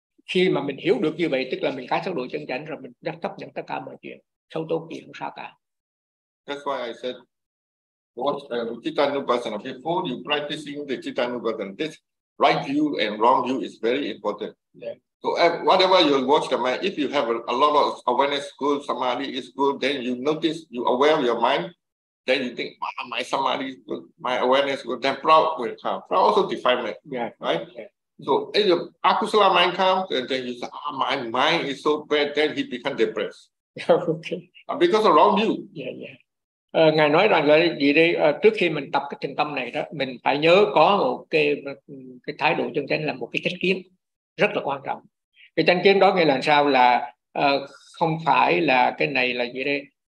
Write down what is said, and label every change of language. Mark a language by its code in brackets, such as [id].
[vi] Khi mà mình hiểu được như vậy, tức là mình khai thác độ chân chánh rồi, mình đã chấp nhận tất cả mọi chuyện. Xấu tốt gì không sao cả. [en] That's why I said, watch Cittanupassana. Before you practicing the Cittanupassana, this right view and wrong view is very important. Yeah. So whatever you watch the mind, if you have a lot of awareness good, samadhi is good, then you notice, you aware of your mind, then you think, wow, my samadhi is good, my awareness is good, then proud will come. Proud also define mind, yeah. Right? Yeah. So if your akusala mind comes, and then you say, oh, my mind is so bad, then he become depressed. Okay. Because of wrong view. Yeah, yeah. [vi] Ngài nói rằng là gì đây? Trước khi mình tập cái thiền tâm này đó, mình phải nhớ có một cái thái độ chân chánh là một cái chánh kiến rất là quan trọng. Cái chánh kiến đó nghĩa là sao? Là không phải là cái này là gì đây?